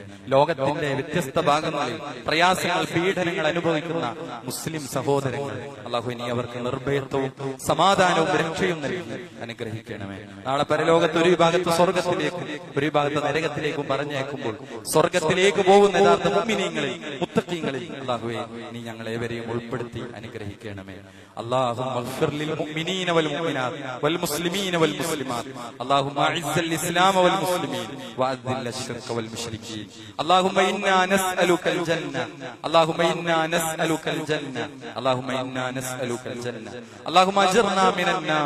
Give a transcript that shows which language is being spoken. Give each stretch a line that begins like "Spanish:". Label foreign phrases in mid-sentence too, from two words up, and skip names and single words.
Malayalam: ലോകത്തിന്റെ വ്യത്യസ്ത ഭാഗങ്ങളിൽ പ്രയാസങ്ങൾ, പീഡനങ്ങൾ അനുഭവിക്കുന്ന മുസ്ലിം സഹോദരങ്ങൾ, അല്ലാഹുവേ, നീ അവർക്ക് നിർഭയത്വവും സമാധാനവും രക്ഷയും നൽകി അനുഗ്രഹിക്കണമേ. നാളെ പരലോകത്ത് ഒരു വിഭാഗത്ത് സ്വർഗത്തിലേക്കും ഒരു വിഭാഗത്ത് നരകത്തിലേക്കും പറഞ്ഞേക്കുമ്പോൾ സ്വർഗത്തിലേക്ക് പോകുന്ന യഥാർത്ഥ മുഅ്മിനീങ്ങളിൽ, മുത്തഖീങ്ങളിൽ അല്ലാഹുവേ, നീ ഞങ്ങളേവരെയും ഉൾപ്പെടുത്തി അനുഗ്രഹിക്കണമേ.
Arabic: اللهم اغفر للمؤمنين والمؤمنات والمسلمين والمسلمات. اللهم اعز الاسلام والمسلمين واذل الشرك والمشركين. اللهم انا نسالك الجنه. اللهم انا نسالك الجنه. اللهم انا نسالك الجنه. اللهم اجرنا من النار.